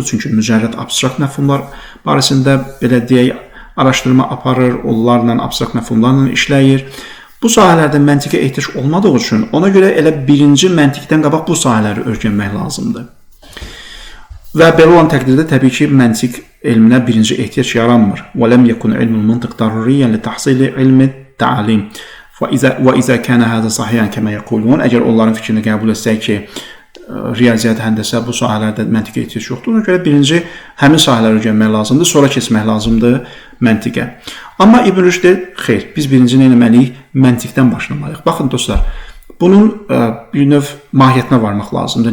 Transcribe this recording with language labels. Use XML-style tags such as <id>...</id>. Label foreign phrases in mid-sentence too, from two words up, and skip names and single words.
<az>Çünki mücərrəd abstrakt məfhumlar barəsində belə deyək, araşdırma aparır, onlarla abstrakt məfhumlarla işləyir. Bu sahələrdə məntiqə ehtiyac olmadığı üçün ona görə elə birinci məntiqdən qabaq bu sahələri öyrənmək lazımdır. Və belə olan təqdirdə təbii ki, məntiq elminə birinci ehtiyac yaranmır.</az> <ar>وَلَمْ يَكُنْ عِلْمُ الْمَنْطِقِ ضَرُورِيًّا لِتَحْصِيلِ عِلْمِ التَّعْلِيمِ وَإِذَا كَانَ هَذَا صَحِيحًا كَمَا يَقُولُونَ.</ar> <az>Əgər onların fikrini qəbul etsək ki, riyaziyyat, həndəsə bu sahələrdə məntiqə ehtiyac yoxdur. Ona görə birinci həmin sahələri öyrənmək lazımdır, sonra keçmək lazımdır məntiqə. Amma İbn Rüşd deyir, xeyr, biz birinci nə etməliyik? Məntiqdən başlamalıyıq. Baxın dostlar, bunun bir növ mahiyyətinə varmaq lazımdır.</az>